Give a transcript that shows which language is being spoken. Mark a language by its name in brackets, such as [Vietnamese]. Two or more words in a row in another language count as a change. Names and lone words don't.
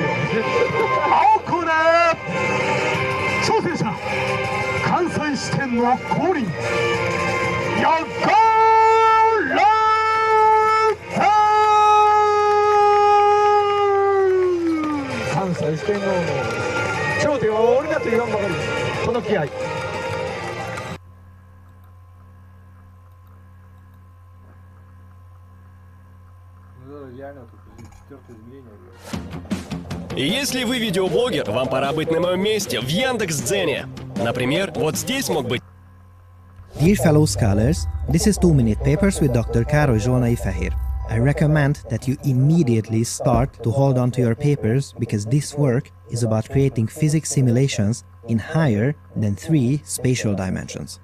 [Japanese] 青コーナー挑戦者関西四天王降臨。ヨゴラザー。関西四天王の頂点は俺だと言わんばかりです。この気合。 [Russian] Если вы видеоблогер, вам пора быть на моем месте, в Яндекс.Дзене. Например, вот здесь мог быть... [English] Dear fellow scholars, this is 2-minute papers with Dr. Károly Zsolnai Fehér. I recommend that you immediately start to hold on to your papers because this work is about creating physics simulations in higher than 3 spatial dimensions.